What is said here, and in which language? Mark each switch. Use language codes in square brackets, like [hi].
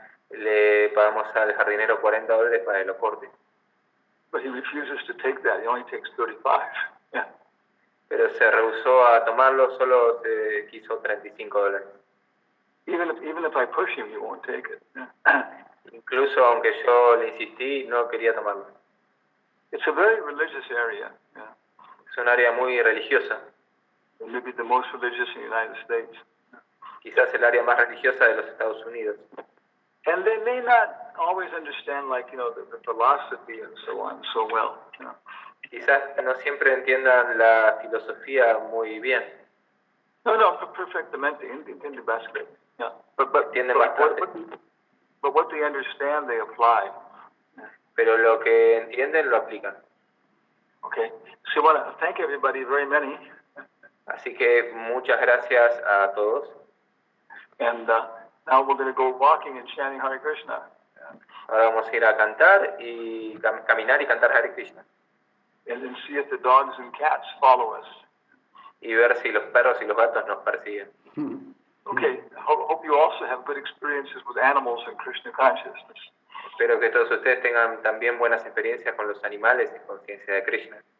[es] Le pagamos al jardinero $40 para que lo corte. [en] But he refuses to take that. He only takes 35. Yeah. [es] Pero se rehusó a tomarlo, solo se quiso $35. [en] Even if I push him, he won't take it. Yeah. [es] Incluso aunque yo le insistí, no quería tomarlo. [en] It's a very religious area. Yeah. [es] Es un área muy religiosa. [en] Maybe the most religious in the United States. [es] Quizás el área más religiosa de los Estados Unidos. [en] And they may not always understand, the philosophy and so on so well. [es] Quizás no siempre entiendan la filosofía muy bien. No, perfectamente, entiende bastante. [en] Yeah. But [es] Entienden bastante. [en] But what they understand, they apply. [es] Pero lo que entienden lo aplican. [en] Okay. So I want to thank everybody, very many. [es] Así que muchas gracias a todos. [en] And now we're going to go walking and chanting Hare Krishna. [es] Ahora vamos a ir a cantar y caminar y cantar Hare Krishna. [en] And then see if the dogs and cats follow us. [es] Y ver si los perros y los gatos nos persiguen. [en] Okay. Hope you also have good experiences with animals and Krishna consciousness. [es] Espero que todos ustedes tengan también buenas experiencias con los animales y conciencia de Krishna.